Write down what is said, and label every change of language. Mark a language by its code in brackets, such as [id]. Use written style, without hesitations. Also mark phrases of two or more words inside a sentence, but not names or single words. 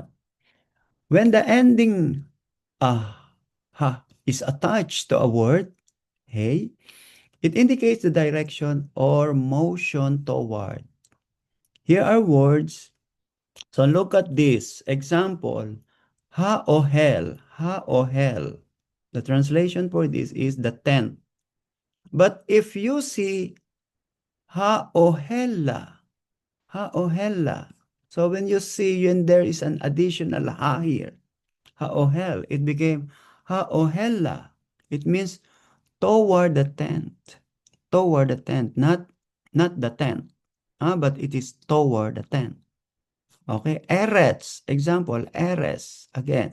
[en] When the ending ha is attached to a word, hey, it indicates the direction or motion toward. Here are words. So look at this. Example, ha-ohel, ha-ohel. The translation for this is the tent. But if you see ha-ohela, ha-ohela. So when you see when there is an additional ha here, ha-ohel, it became ha-ohela. It means toward the tent. Toward the tent, not the tent, but it is toward the tent. Okay, Eretz, example, Eres, again.